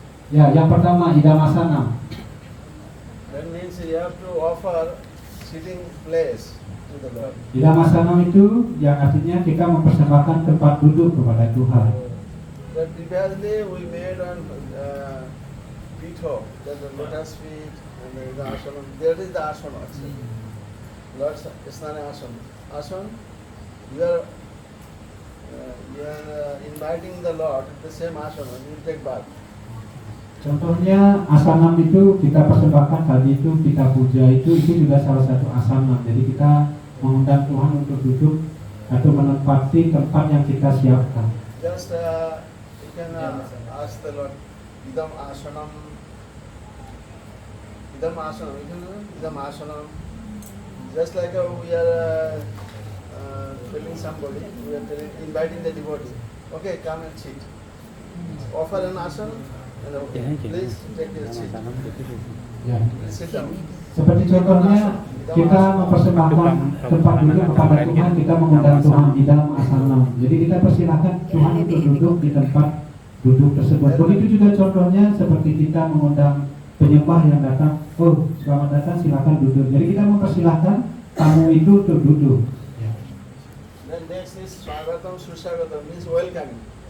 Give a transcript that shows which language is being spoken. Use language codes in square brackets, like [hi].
[id] Ya, yang pertama idamasana. [en] That means you have to offer sitting place to the Lord. [id] Idamasana itu yang artinya kita mempersembahkan tempat duduk kepada Tuhan. [en] That previously we made on Pitho, that the lotus feet and the Asanam. There is the Asana actually. Lord's Snana Asana. Asana, you are inviting the Lord at the same Asana. You take bath. [id] Contohnya asanam itu kita persembahkan tadi itu kita puja itu juga salah satu asanam. Jadi kita mengundang Tuhan untuk duduk atau menempati tempat yang kita siapkan. [en] Just you can ask the Lord, Idam Asanam. Idam Asanam. You can Idam Asanam. Just like we are telling somebody, we are inviting the devotee. Okay, come and sit. Offer an asana. Please take your seat. [id] Ya. [en] Sit down. [id] Seperti contohnya kita mempersembahkan tempat duduk kepada Tuhan, kita mengundang Tuhan di dalam asanam. Jadi kita persilahkan Tuhan untuk duduk di tempat duduk tersebut. Begitu juga contohnya seperti kita mengundang penyembah yang datang, oh selamat datang silakan duduk. Jadi kita mempersilahkan tamu itu untuk duduk. [en] Then next is Swagatam Suswagatam, means welcoming.